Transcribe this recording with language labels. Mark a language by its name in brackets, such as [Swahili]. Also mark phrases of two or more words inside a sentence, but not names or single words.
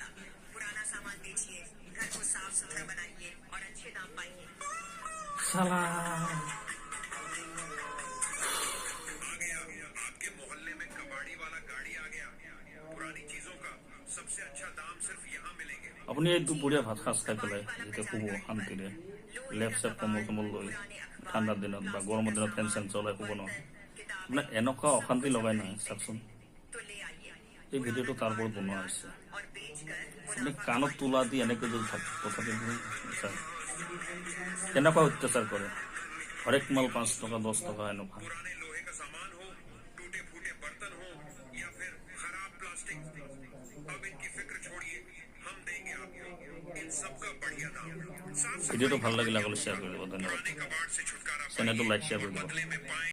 [Hindi] पुराना सामान बेचिए, घर को साफ सुथरा बनाइए और अच्छे दाम पाइए। [Assamese] শালা [Hindi] आ गया आपके मोहल्ले में कबाड़ी वाला गाड़ी आ गया। पुरानी चीजों का सबसे अच्छा दाम सिर्फ यहाँ मिलेंगे। [Assamese] আপুনি এই দুপৰীয়া ভাত সাজ খাই পেলাই যেতিয়া শুব শান্তিৰে লেপ চেপ কম্বল চম্বল লৈ ঠাণ্ডাৰ দিনত বা গৰমৰ দিনত ফেন চেন চলাই শুব নহয়, আপোনাক এনেকুৱা অশান্তি লগাই নহয় চাওকচোন। [Hindi] तो ले आइए [Assamese] এই ভিডিঅ'টো তাৰ ওপৰত বনোৱা হৈছে। [Hindi] और बेचकर [Assamese] আপুনি কাণত তোলা দি এনেকৈ যদি তথাপি চাওক কেনেকুৱা অত্যাচাৰ কৰে। হৰেক মাল 5 টকা 10 টকা এনেকুৱা। [Hindi] पुराने लोहे का सामान हो, टूटे फूटे बर्तन हो या फिर खराब प्लास्टिक, अब इनकी फिक्र छोड़िए, हम देंगे आपको इन सब का बढ़िया दाम। साफ [Assamese] ভিডিঅ'টো ভাল লাগিলে আগলৈ শ্বেয়াৰ কৰি দিব। ধন্যবাদ। [Hindi] पुराने कबाड़ से छुटकारा [Assamese] চেনেলটো লাইক শ্বেয়াৰ কৰি দিব। [Hindi] बदले में पाएं